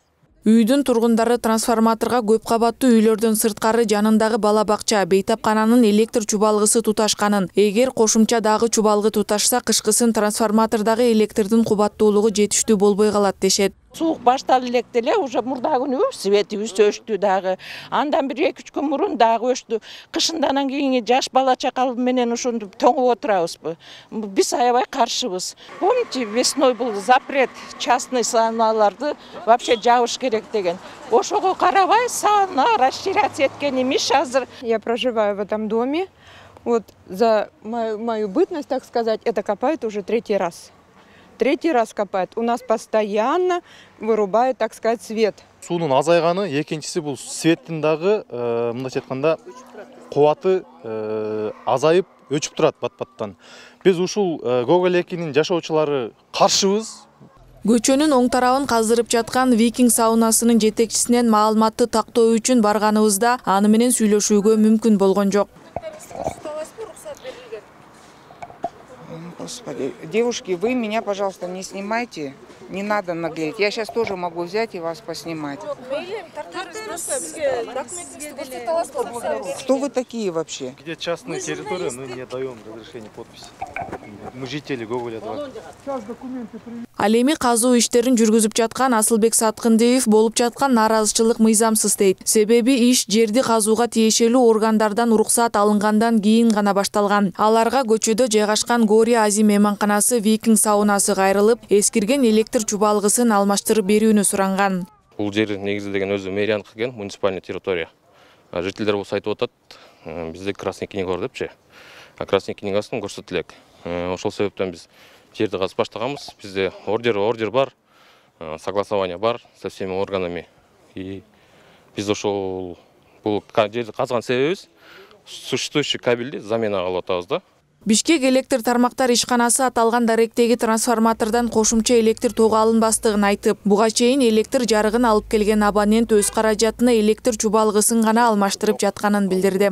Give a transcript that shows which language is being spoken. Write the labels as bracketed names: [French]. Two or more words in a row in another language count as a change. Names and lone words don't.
[Kyrgyz] Үйдүн тургундары трансформаторга көп кабаттуу үйлөрдөн сырткары жанындагы бала бакча, бейтапкананын электр чубалгысы туташканын, эгер кошумча дагы чубалгы туташса, кышкысын трансформатордагы электрдин кубаттуулугу жетиштүү болбой калат дешет. Суық башталып электе уже мурда күнү светибиз өчтү дагы. Андан бир 2-3 күн мурун дагы өчтү. Кышындан кийин жаш бала чакал менен ошондо тоңуп отурабызбы. Биз аябай каршыбыз. [Russian] Помните, весной был запрет частный сауналарды вообще [Kyrgyz] жабыш керек деген. Ошого карабай сауна расширяться эткени эмес азыр. [Russian] Я проживаю в этом доме. Вот за мою бытность, так сказать, это копают уже 3-й раз. 3-й раз копает. У нас постоянно вырубает, так сказать, свет. [Kyrgyz] Суунун азайганы, экинчиси бул светтин дагы, мындайча айтканда, кубаты азайып, өчүп турат бат-баттан. Биз ушул Гоголь-2-нин жашоочулары каршыбыз. Көчөнүн оң тарабын каздырып жаткан Викинг саунасынын жетекчисинен маалыматты тактоо үчүн барганыбызда аны менен сүйлөшүүгө мүмкүн болгон жок. [Russian] Господи, девушки, вы меня, пожалуйста, не снимайте. Не надо наглеть. Я сейчас тоже могу взять и вас поснимать. Кто вы такие вообще? Где частная территория, мы не даем разрешение подписи. Мы жители Гоголя-2. [Kyrgyz] Ал эми казуу иштерин жүргүзүп жаткан Асылбек Саткындиев болуп жаткан нааразычылык мыйзамсыз дейт. Себеби иш жерди казууга тиешелүү органдардан уруксат алынгандан кийин гана башталган. Аларга көчөдө жайгашкан Гори Ази мейманканасы Викинг саунасы кайрылып, эскирген электр чубалгысын алмаштырып берүүнү суранган. Бул жер негизи деген өзү мэрияныкы экен, [Russian] муниципальный территория. [Kyrgyz] Жителдер болсо айтып атат, бизде [Russian] красный книга [Kyrgyz] бар депчи. [Russian] Красный книгасын [Kyrgyz] көрсөтө элек. Ошол себептен биз жерди казып баштаганбыз. Бизде ордер бар, согласование бар [Russian] со всеми органами. [Kyrgyz] И биз ошол бул жерди казган себебибиз существующий кабелди замена кылып атабыз да. Бишкек электр тармактар ишканасы аталган даректеги трансформатордон кошумча электр тогу алынбастыгын айтып, буга чейин электр жарыгын алып келген абонент өз каражатына электр чубалгысын гана алмаштырып жатканын билдирди.